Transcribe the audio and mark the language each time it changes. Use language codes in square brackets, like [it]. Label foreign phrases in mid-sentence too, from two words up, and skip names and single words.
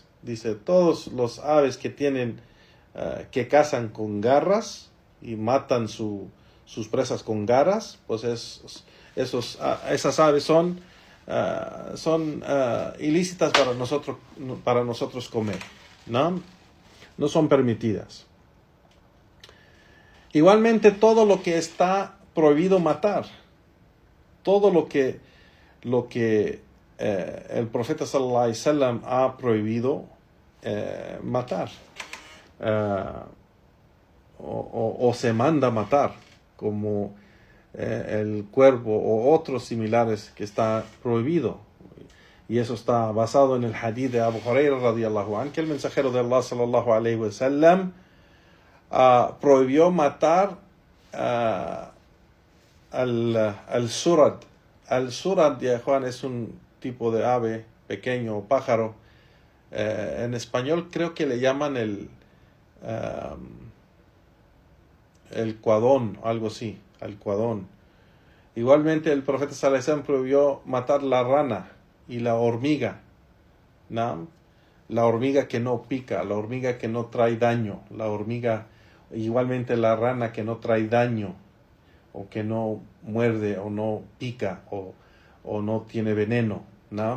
[es] Dice, todos los aves que tienen, que cazan con garras y matan sus presas con garras, pues esas aves son ilícitas para nosotros comer, ¿no? No son permitidas. Igualmente todo lo que está prohibido matar, todo lo que el profeta [ar] صلى الله عليه وسلم [es] ha prohibido matar, o se manda matar, como el cuervo o otros similares que está prohibido. Y eso está basado en el hadith de Abu Hurairah [ar] رضي الله عنه, [es] que el mensajero de Allah [ar] صلى الله عليه وسلم [es] prohibió matar al surad. Al surad, ya Juan, es un tipo de ave pequeño o pájaro. En español creo que le llaman el cuadón, algo así, el cuadón. Igualmente el profeta [ar] صلى الله عليه وسلم [es] prohibió matar la rana y la hormiga, ¿no? La hormiga que no pica, la hormiga que no trae daño, la hormiga, igualmente la rana que no trae daño, o que no muerde, o no pica, o no tiene veneno, ¿no?